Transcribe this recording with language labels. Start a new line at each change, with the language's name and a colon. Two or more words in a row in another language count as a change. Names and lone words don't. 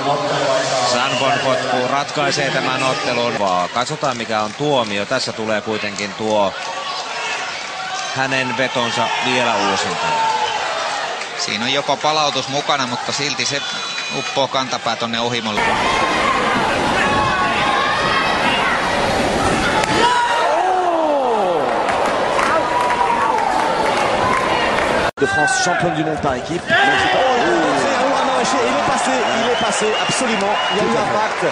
Finnish: Sanbon potku ratkaisee tämän ottelun. Katsotaan mikä on tuomio. Tässä tulee kuitenkin tuo hänen vetonsa vielä uusintana. Siinä on joko palautus mukana, mutta silti se uppoo kantapää tonne ohimolle.
French: De France, championne du monde par équipe. Il est passé, absolument. Il y a eu impact.